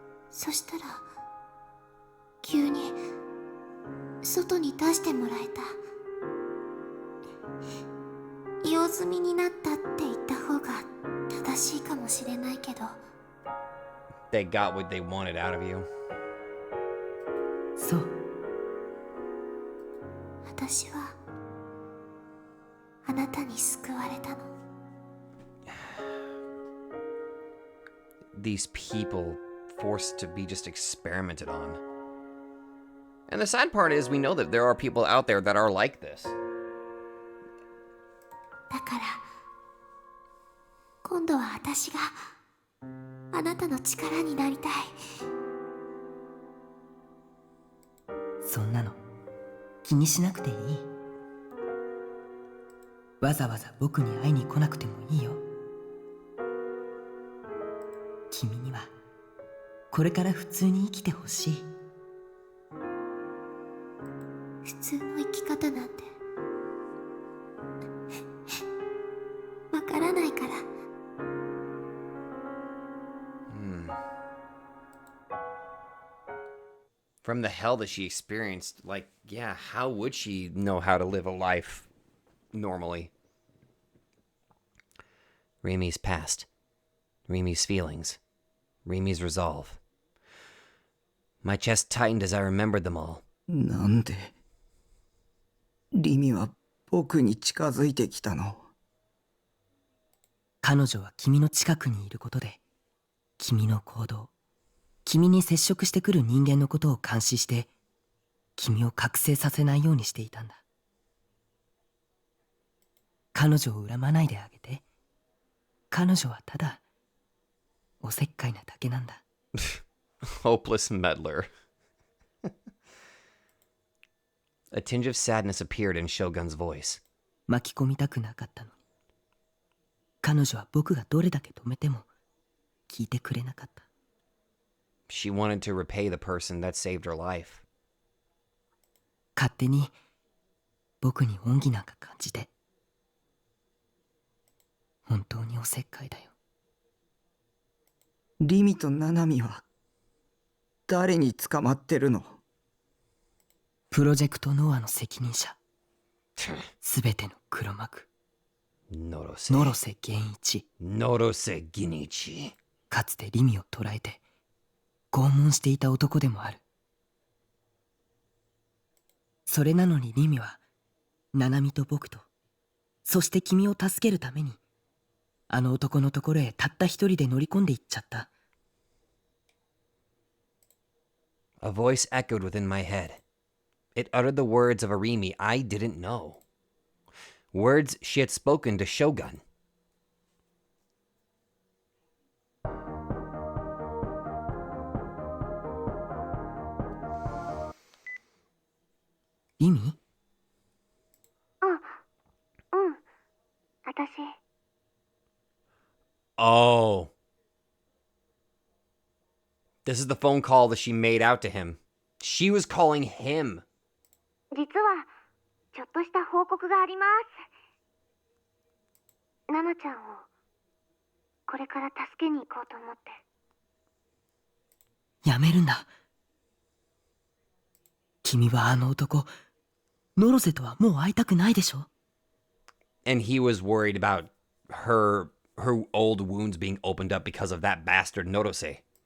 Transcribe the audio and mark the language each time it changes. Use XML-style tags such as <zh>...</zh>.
<ja>そしたら急に外に出してもらえた。用済みになったって言った方が正しいかもしれないけど。</ja> <en>They got what they wanted out of you.</en> <ja>そう。私はあなたに救われたの。</ja> <en>These people forced to be just experimented on. And the sad part is we know that there are people out there that are like this.</en> <ja>だから今度は私があなたの力になりたい。そんなの気にしなくていい。わざわざ僕に会いに来なくてもいいよ。君にはこれから普通に生きてほしい。普通の生き方なんてわからないから。</ja> <en>From the hell that she experienced, like, yeah, how would she know how to live a life normally? Rimi's past. Rimi's feelings. Rimi's resolve. My chest tightened as I remembered them all.</en> <ja>なんでリミは僕に近づいてきたの？彼女は君の近くにいることで、君の行動、君に接触してくる人間のことを監視して、君を覚醒させないようにしていたんだ。彼女を恨まないであげて。彼女はただおせっかいなだけなんだ。</ja> <en>Hopeless meddler. A tinge of sadness appeared in Shogun's voice.</en> <ja>巻き込みたくなかったのに。彼女は僕がどれだけ止めても聞いてくれなかった。</ja> <en>She wanted to repay the person that saved her life.</en> <ja>勝手に僕に恩義なんか感じて。本当におせっかいだよ。リミとナナミは誰に捕まってるの？プロジェクトノアの責任者。すべての黒幕。ノロセ源一。ノロセギニチ。かつてリミを捕らえて拷問していた男でもある。それなのにリミはナナミと僕と、そして君を助けるためにあの男のところへたった一人で乗り込んでいっちゃった。</ja> <en>A voice echoed within my head. It uttered the words of Arimi I didn't know. Words she had spoken to Shogun.</en> <ja>意味？私</ja> <en>Oh. This is the phone call that she made out to him. She was calling him.</en> <ja>実はちょっとした報告があります。ナナちゃんをこれから助けに行こうと思って。やめるんだ。君はあの男、ノロセとはもう会いたくないでしょ？</ja> <en>And he was worried about her old wounds being opened up because of that bastard Norose.</en>